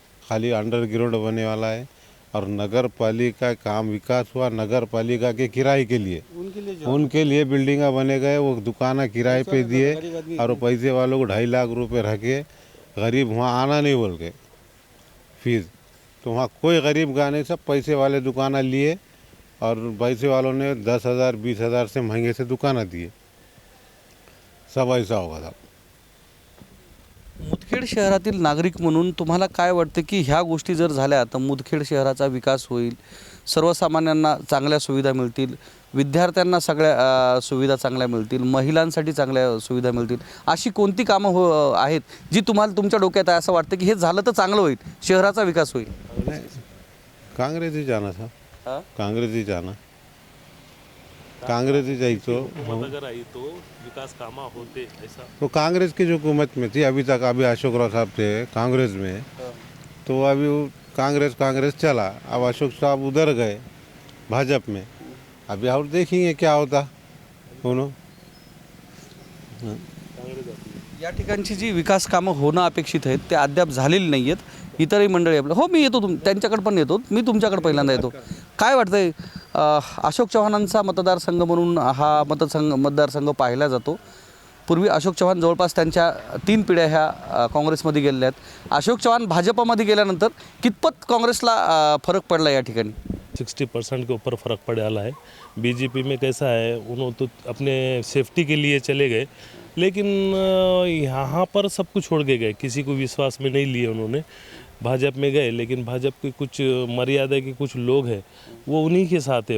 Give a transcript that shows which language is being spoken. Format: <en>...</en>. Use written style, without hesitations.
<hi>खाली अंडरग्राउंड बनने वाला है और नगर पालिका काम विकास हुआ नगर पालिका के किराए के लिए, उनके लिए बिल्डिंगा बने गए, वो दुकानें किराए पे दिए और पैसे वालों को 2.5 लाख रुपए रखे. गरीब वहाँ आना नहीं बोल के फीस, तो वहाँ कोई गरीब का नहीं, सब पैसे वाले दुकानें लिए और पैसे वालों ने 10,000 20,000 से महंगे से दुकाना दिए, सब ऐसा होगा साहब।</hi> <mr>मुदखेड शहरातील नागरिक म्हणून तुम्हाला काय वाटतं की ह्या गोष्टी जर झाल्या तर मुदखेड शहराचा विकास होईल, सर्वसामान्यांना चांगल्या सुविधा मिळतील, विद्यार्थ्यांना सगळ्या सुविधा चांगल्या मिळतील, महिलांसाठी चांगल्या सुविधा मिळतील, अशी कोणती कामं आहेत जी तुम्हाला तुमच्या डोक्यात आहे असं वाटतं की हे झालं तर चांगलं होईल, शहराचा विकास होईल?</mr> <hi>कांग्रेस ही जाना था, हां? कांग्रेस ही जाना, कांग्रेस ही जाइए हुकूमत अगर आई तो विकास कामा होते ऐसा। तो कांग्रेस की जो हुकूमत में थी अभी तक, अभी अशोक राव साहब थे कांग्रेस में, तो अभी वो कांग्रेस चला, अब अशोक साहब उधर गए भाजपा में, अभी और देखेंगे क्या होता दोनों।</hi> <mr>या ठिकाणची जी विकास कामं होणं अपेक्षित आहेत ते अद्याप झालेली नाही आहेत. इतरही मंडळी आपलं, हो मी येतो त्यांच्याकडे पण येतो, मी तुमच्याकडे पहिल्यांदा येतो. काय वाटतंय अशोक चव्हाणांचा मतदारसंघ म्हणून हा मतदारसंघ पाहिला जातो. पूर्वी अशोक चव्हाण जवळपास त्यांच्या 3 पिढ्या ह्या काँग्रेसमध्ये गेलेल्या आहेत. अशोक चव्हाण भाजपामध्ये गेल्यानंतर कितपत काँग्रेसला फरक पडला या ठिकाणी?</mr> <hi>60% के ऊपर फ़र्क पड़ रहा है। बीजेपी में कैसा है, उन्होंने तो अपने सेफ्टी के लिए चले गए, लेकिन यहाँ पर सब कुछ छोड़ के गए, किसी को विश्वास में नहीं लिए उन्होंने। भाजपा में गए, लेकिन भाजपा के कुछ मर्यादा के कुछ लोग हैं वो उन्हीं के साथ है।</hi>